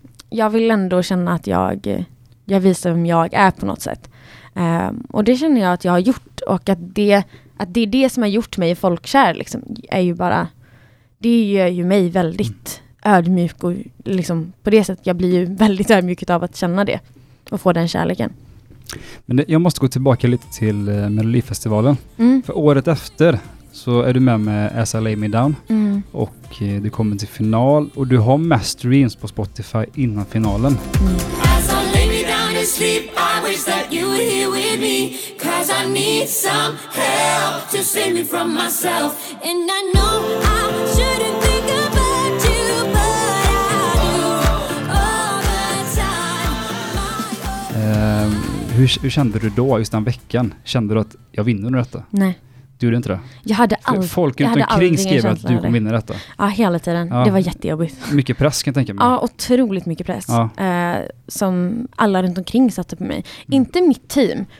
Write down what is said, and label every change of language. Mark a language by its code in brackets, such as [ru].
[sv] jag vill ändå känna att jag visar vem jag är på något sätt, och det känner jag att jag har gjort, och att det är det som har gjort mig folkkär liksom, är ju bara, det gör ju mig väldigt ödmjuk, och liksom på det sättet jag blir ju väldigt ödmjuk av att känna det och få den kärleken. Men jag måste gå tillbaka lite till Melodifestivalen. Mm. För året efter så är du med As I Lay Me Down. Mm. Och du kommer till final, och du har mest streams på Spotify innan finalen. [en] As I lay me down to sleep, I wish that you were here with me, 'cause I need some help to save me from myself, and I know I shouldn't think about you, but I do all the time. [sv] Hur kände du då, just den veckan? Kände du att jag vinner nu detta? Nej. Du gjorde inte det? Jag hade aldrig. Folk runt omkring skrev att du kommer vinna detta. Ja, hela tiden. Ja. Det var jättejobbigt. Mycket press kan jag tänka mig. Ja, otroligt mycket press. Ja. Som alla runt omkring satte på mig. Mm. Inte mitt team.